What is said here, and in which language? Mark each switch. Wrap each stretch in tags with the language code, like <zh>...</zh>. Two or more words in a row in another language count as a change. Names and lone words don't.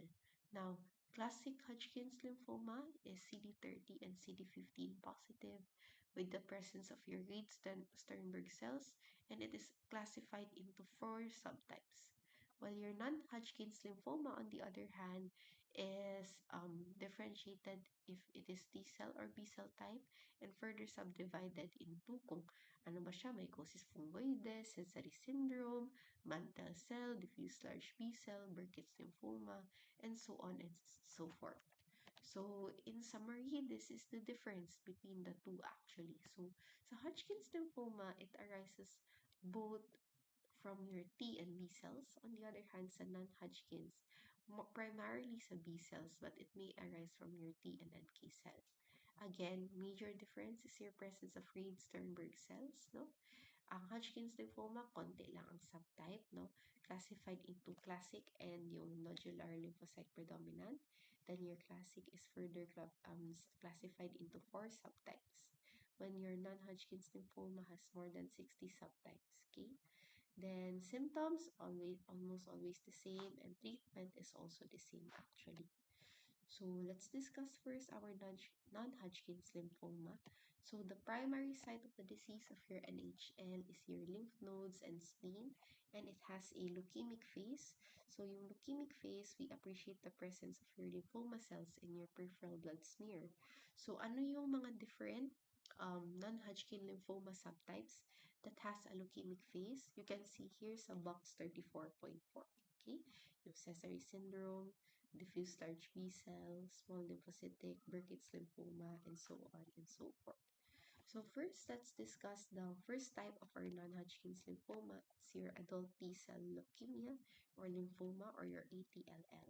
<en>Now, classic Hodgkin's lymphoma is CD30 and CD15 positive, with the presence of your Reed-Sternberg cells, and it is classified into four subtypes. While your non-Hodgkin's lymphoma, on the other hand, is differentiated if it is T cell or B cell type and further subdivided into</en> <tl>kung ano ba siya,</tl> <en>mycosis fungoides, Sézary syndrome, mantle cell, diffuse large B cell, Burkitt's lymphoma, and so on and so forth. So, in summary, this is the difference between the two actually. So,</en> <tl>sa Hodgkin's lymphoma,</tl> <en>it arises both from your T and B cells. On the other hand, sa non-Hodgkin's, primarily sa B cells, but it may arise from your T and NK cells. Again, major difference is your presence of Reed-Sternberg cells, no?</en> <tl>Ang Hodgkin's lymphoma, konti lang ang subtype, no?</tl> <en>Classified into classic and yung nodular lymphocyte predominant. Then your classic is further classified into four subtypes. When your non-Hodgkin's lymphoma has more than 60 subtypes, okay? Then symptoms almost always the same, and treatment is also the same actually. So let's discuss first our non-Hodgkin's lymphoma. So the primary site of the disease of your NHL is your lymph nodes and spleen, and it has a leukemic phase. So yung leukemic phase, we appreciate the presence of your lymphoma cells in your peripheral blood smear. So</en> <tl>ano yung mga</tl> <en>different non-Hodgkin lymphoma subtypes that has a leukemic phase? You can see here sa box 34.4. Okay, yung Sézary syndrome, diffuse large B cell, small lymphocytic, Burkitt's lymphoma, and so on and so forth. So first, let's discuss the first type of our non-Hodgkin's lymphoma. It's your adult T-cell leukemia or lymphoma or your ATLL.</en>